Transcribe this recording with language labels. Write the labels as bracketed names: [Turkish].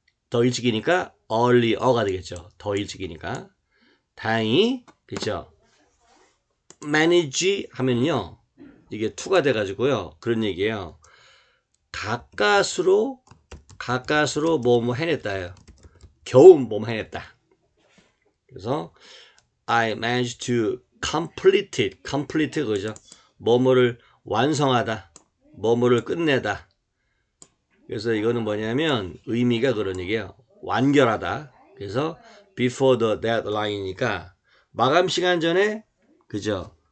[Korean] 더 일찍이니까 earlier가 되겠죠. 더 일찍이니까. 다행히 그죠? manage 하면요. 이게 to가 돼 가지고요. 그런 얘기예요. 가까스로 뭐뭐 해냈다예요. 겨우 뭐뭐 해냈다. [English] 그래서 I managed to complete it. [Korean] complete 그죠? 뭐뭐를 완성하다. 뭐뭐를 끝내다. 그래서 이거는 뭐냐면 의미가 그런 얘기예요. 완결하다. 그래서 [English] before the deadline [Korean] 이니까 마감 시간 전에 그죠?